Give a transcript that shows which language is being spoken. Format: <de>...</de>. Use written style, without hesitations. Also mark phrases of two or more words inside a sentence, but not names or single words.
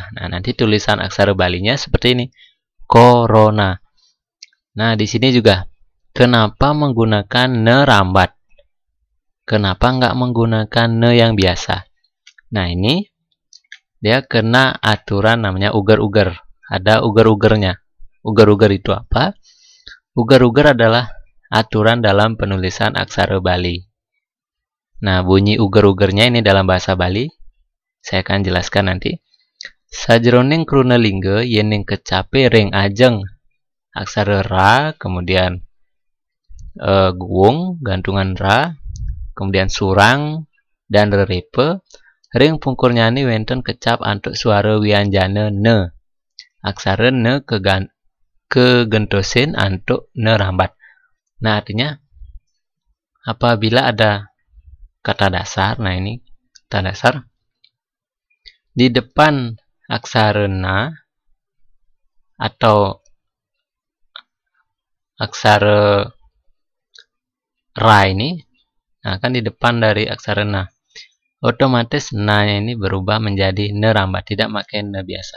<id>Nah, nanti tulisan aksara Balinya seperti ini. Corona. Nah, di sini juga kenapa menggunakan ne rambat? Kenapa nggak menggunakan ne yang biasa? Nah, ini dia kena aturan namanya ugar-ugar. Ada ugar-ugarnya. Ugar-ugar itu apa? Ugar-ugar adalah aturan dalam penulisan aksara Bali. Nah, bunyi ugar-ugarnya ini dalam bahasa Bali saya akan jelaskan nanti.</id> <ban>Sajroning krunelingga yening kecape ring ajeng aksara ra, kemudian guwung gantungan ra, kemudian surang dan rerepe ring pungkur nyani wenten kecap antuk suara wianjana ne. Aksara ne kegentosin antuk ne rambat.</ban> <id>Nah, artinya apabila ada kata dasar, nah ini kata dasar, di depan aksara na atau aksara ra ini, nah kan di depan dari aksara na, otomatis na-nya ini berubah menjadi ne rambat, tidak pakai ne biasa.</id>